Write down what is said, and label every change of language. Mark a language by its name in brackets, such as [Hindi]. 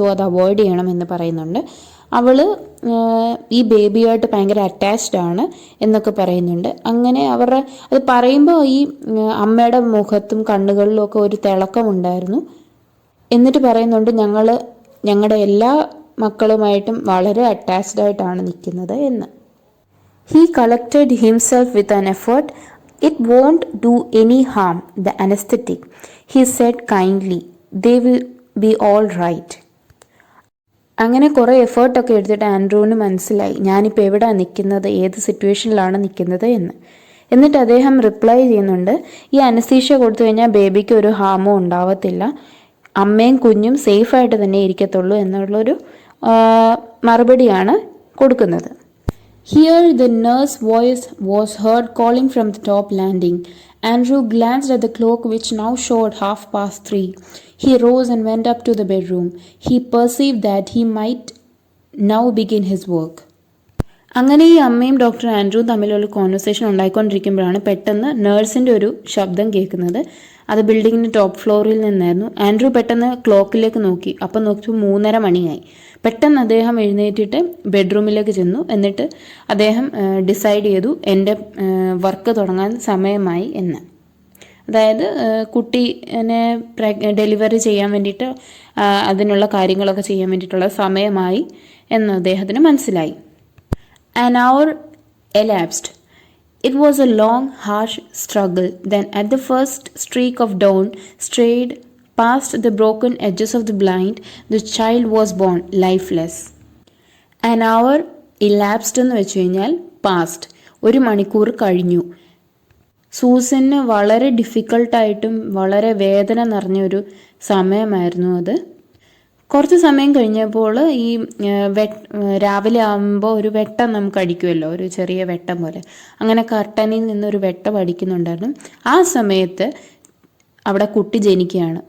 [Malayalam] So അത് avoid ചെയ്യണം എന്ന് പറയുന്നുണ്ട്. അവൾ ഈ ബേബിയായിട്ട് ഭയങ്കര അറ്റാച്ച്ഡ് ആണ് എന്നൊക്കെ പറയുന്നുണ്ട്. അങ്ങനെ അവരുടെ അത് പറയുമ്പോൾ ഈ അമ്മയുടെ മുഖത്തും കണ്ണുകളിലും ഒക്കെ ഒരു തിളക്കമുണ്ടായിരുന്നു. എന്നിട്ട് പറയുന്നുണ്ട് ഞങ്ങളുടെ എല്ലാ മക്കളുമായിട്ടും വളരെ അറ്റാച്ച്ഡ് ആയിട്ടാണ് നിൽക്കുന്നത് എന്ന്. [English] He collected himself with an effort. It won't do any harm, the anesthetic, he said kindly. They will be all right. [Malayalam] അങ്ങനെ കുറേ എഫേർട്ടൊക്കെ എടുത്തിട്ട് ആൻഡ്രൂവിന് മനസ്സിലായി ഞാനിപ്പോൾ എവിടെയാണ് നിൽക്കുന്നത്, ഏത് സിറ്റുവേഷനിലാണ് നിൽക്കുന്നത് എന്ന്. എന്നിട്ട് അദ്ദേഹം റിപ്ലൈ ചെയ്യുന്നുണ്ട്, ഈ അനസ്തീഷ്യ കൊടുത്തു കഴിഞ്ഞാൽ ബേബിക്ക് ഒരു ഹാമോ ഉണ്ടാവത്തില്ല, അമ്മയും കുഞ്ഞും സേഫായിട്ട് തന്നെ ഇരിക്കത്തുള്ളൂ എന്നുള്ളൊരു മറുപടിയാണ് കൊടുക്കുന്നത്. [English] Here the nurse's voice was heard calling from the top landing. Andrew glanced at the clock which now showed 3:30. He rose and went up to the bedroom. He perceived that he might now begin his work. [Malayalam] അങ്ങനെ ഈ അമ്മയും doctor Andrew തമ്മിലുള്ള conversation ഉണ്ടായിക്കൊണ്ടിരിക്കുമ്പോഴാണ് പെട്ടെന്ന് നേഴ്സിൻ്റെ ഒരു ശബ്ദം കേൾക്കുന്നത്. അത് ബിൽഡിങ്ങിൻ്റെ ടോപ്പ് ഫ്ലോറിൽ നിന്നായിരുന്നു. ആൻഡ്രൂ പെട്ടെന്ന് ക്ലോക്കിലേക്ക് നോക്കി. അപ്പം നോക്കിയപ്പോൾ 3:30 മണിയായി. പെട്ടെന്ന് അദ്ദേഹം എഴുന്നേറ്റിട്ട് ബെഡ്റൂമിലേക്ക് ചെന്നു. എന്നിട്ട് അദ്ദേഹം ഡിസൈഡ് ചെയ്തു എൻ്റെ വർക്ക് തുടങ്ങാൻ സമയമായി എന്ന്. അതായത് കുട്ടീനെ ഡെലിവറി ചെയ്യാൻ വേണ്ടിയിട്ട് അതിനുള്ള കാര്യങ്ങളൊക്കെ ചെയ്യാൻ വേണ്ടിയിട്ടുള്ള സമയമായി എന്ന് അദ്ദേഹത്തിന് മനസ്സിലായി. [English] An hour elapsed. It was a long, harsh struggle. Then, at the first streak of dawn strayed past the broken edges of the blind, the child was born, lifeless. An hour elapsed [Malayalam] എന്ന് വെച്ച് കഴിഞ്ഞാൽ [English] past. [Malayalam] 1 മണിക്കൂർ കഴിഞ്ഞു. Susan വളരെ ഡിഫിക്കൾട്ടായിട്ടും വളരെ വേദന നിറഞ്ഞൊരു സമയമായിരുന്നു അത്. കുറച്ച് സമയം കഴിഞ്ഞപ്പോൾ ഈ രാവിലെ ആകുമ്പോൾ ഒരു വെട്ടം നമുക്ക് അടിക്കുമല്ലോ, ഒരു ചെറിയ വെട്ടം പോലെ. അങ്ങനെ കർട്ടനിൽ നിന്നൊരു വെട്ടം അടിക്കുന്നുണ്ടായിരുന്നു. ആ സമയത്ത് അവിടെ കുട്ടി ജനിക്കുകയാണ്.